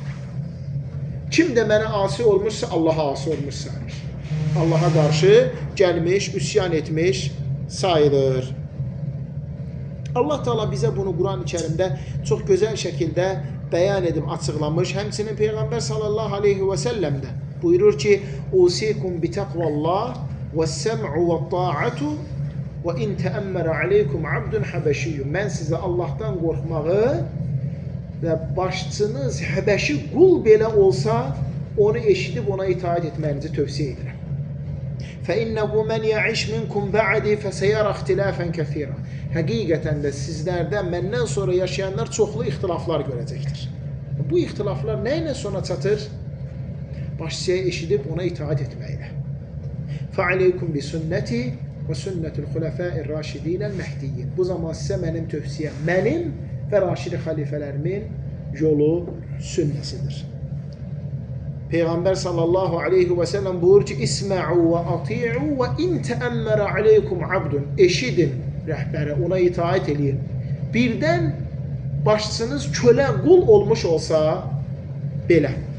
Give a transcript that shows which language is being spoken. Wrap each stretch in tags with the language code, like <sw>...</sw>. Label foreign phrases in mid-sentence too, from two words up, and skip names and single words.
<az>Kim də mənə asi olmuşsa, Allaha asi olmuş sayılır. Allaha qarşı gəlmiş, üsyan etmiş sayılır. Allah Teala bizə bunu Quran-ı Kərimdə çox gözəl şəkildə bəyan edib açıqlamış. Həmçinin Peyğəmbər</az> <ar>صلى الله عليه وسلم</ar> <az>də buyurur ki,</az> <ar>"أوصيكم بتقوى الله والسمع والطاعة وإن تأمر عليكم عبد حبشي."</ar> <az>Mən sizə Allahdan qorxmağı və başçınız Həbəşi qul belə olsa, onu eşidib ona itaət etməyinizi tövsiyə edirəm.</az> <ar>فَإِنَّهُ مَنْ يَعِشْ مِنْكُمْ بَعْدِ فَسَيَرَ اخْتِلَافًا كَثِيرًا.</ar> <az>Həqiqətən də sizlərdən məndən sonra yaşayanlar çoxlu ixtilaflar görəcəkdir. Bu ixtilaflar nə ilə sona çatır? Başçıya eşidib ona itaət etməklə.</az> <ar>فَعَلَيْكُمْ بِسُنَّتِي وَسُنَّةِ الْخُلَفَاءِ الرَّاشِدِينَ الْمَهْدِيِّينَ.</ar> <az>Bu zaman sizə mənim tövsiyəm, mənim və raşidi xəlifələrimin yolu, sünnəsidir.</az> <ar>Peyğəmbər صلى الله عليه وسلم</ar> <az>buyurur ki,</az> <ar>اسمعوا وأطيعوا وإن تأمر عليكم عبد.</ar> <az>Eşidin rəhbəri, ona itaət edin. Birdən başçınız kölə, qul olmuş olsa, belə.</az>